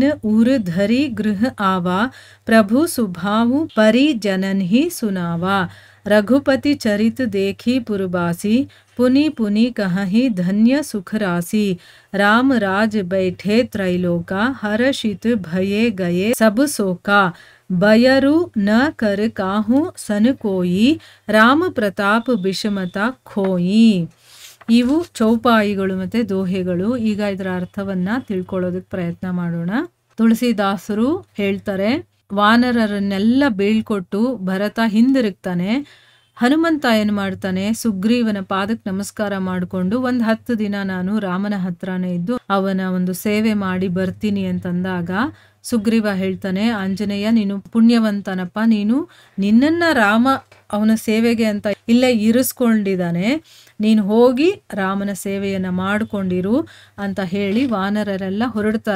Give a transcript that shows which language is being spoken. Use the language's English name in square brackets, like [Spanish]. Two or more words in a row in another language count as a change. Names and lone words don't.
[Awadhi] उर धरी गृह आवा प्रभु सुभावु परि जनन ही सुनावा रघुपति चरित देखी पुरबासी पुनि पुनि कहि धन्य सुख राशि राम राज बैठे त्रैलोका हर्षित भये गए सब सोका बयरु न कर काहू सन कोई राम प्रताप विषमता खोई. [Kannada] ಇವು ಚೌಪಾಯಿಗಳು ಮತ್ತೆ ದೋಹೆಗಳು. ಈಗ ಇದರ ಅರ್ಥವನ್ನ ತಿಳ್ಕೊಳ್ಳೋದಕ್ಕೆ ಪ್ರಯತ್ನ ಮಾಡೋಣ. ತುಳಸಿದಾಸರು ಹೇಳ್ತಾರೆ, ವಾನರರನ್ನೆಲ್ಲ ಬೀಳ್ಕೊಟ್ಟು ಭರತ ಹಿಂದಿರುಗ್ತಾನೆ. ಹನುಮಂತ ಏನು ಮಾಡ್ತಾನೆ, ಸುಗ್ರೀವನ ಪಾದಕ್ಕೆ ನಮಸ್ಕಾರ ಮಾಡಿಕೊಂಡು 10 ದಿನ ನಾನು ರಾಮನ ಹತ್ರನೇ ಇದ್ದು ಅವನ ಒಂದು ಸೇವೆ ಮಾಡಿ ಬರ್ತೀನಿ ಅಂತಂದಾಗ ಸುಗ್ರೀವ ಹೇಳ್ತಾನೆ, ಆಂಜನೇಯ ನೀನು ಪುಣ್ಯವಂತನಪ್ಪ, ನೀನು ನಿನ್ನನ್ನ ರಾಮ ಅವನ ಸೇವೆಗೆ ಅಂತ ಇಲ್ಲೇ ಇರಿಸ್ಕೊಂಡಿದ್ದಾನೆ, ನೀನು ಹೋಗಿ ರಾಮನ ಸೇವೆಯನ್ನ ಮಾಡಿಕೊಂಡಿರು ಅಂತ ಹೇಳಿ ವಾನರರೆಲ್ಲ ಹೊರಡ್ತಾರೆ.